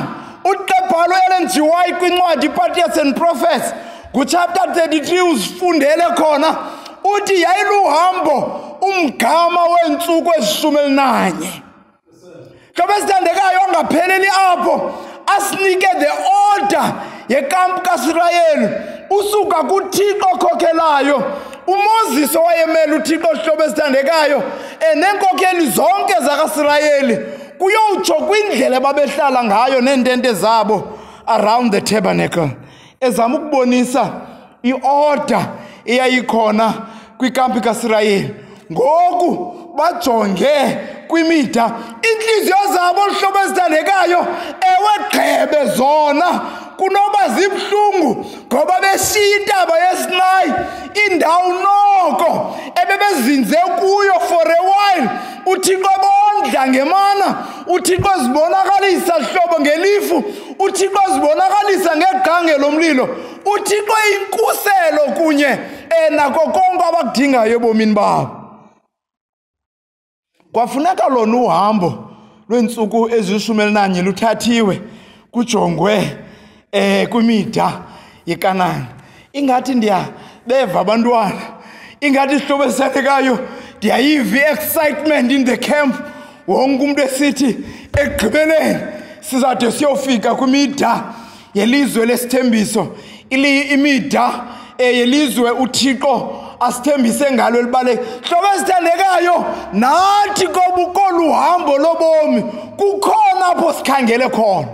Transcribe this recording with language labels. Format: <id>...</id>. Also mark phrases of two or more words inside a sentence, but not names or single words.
<xh>uXebhalo Ellen G. White kwincwadi Patriarchs and Prophets chapter 33 uzifundele khona uthi yayiluhambo umgama weentsuku ezishumi-11. Hlobo esithandekayo angapheleli apho asinike</xh> <en>the order</en> <xh>yekampu kaIsrayeli usuka kuThixo okhokhelayo. uMoses owayemele uThixo hlobo esithandekayo nenkokheli zonke zakaIsrayeli kuyowutsho kwindlela babehlala ngayo neentente zabo</xh> <en>around the tabernacle,</en> <xh>ezama ukubonisa iorder eyayikhona kwikampu kaIsrayeli. Ngoku bajonge kwimida, inhliziyo zabo hlobo ezithandekayo gqebe zona kunoba zibhlungu ngoba beshiya intaba yeSinayi, indawo noko ebebezinze kuyo</xh> <en>for a while.</en> <xh>uThixo bondla ngemana, uThixo zibonakalisa hlobo ngelifu, uThixo zibonakalisa ngegqange lomlilo, uThixo inkuselo kunye nako konke abakudingayo ebomini babo. kwafuneka lona uhambo lwentsuku ezishumi luthathiwe kujongwe kwimida yeKanani. Ingathi ndiyabeva abantwana, ingathi isihlobo esithandekayo ndiyayiva</xh> <en>excitement in the camp.</en> <xh>Wonke umuntu esithi ekugqibeleni sizade siyofika kwimida yelizwe lesithembiso, imida yelizwe uThixo asithembise ngalo elibaleke. Hlobo esithandekayo, nathi kolu hambo lobomi kukhona apho sikhangele khona.</xh>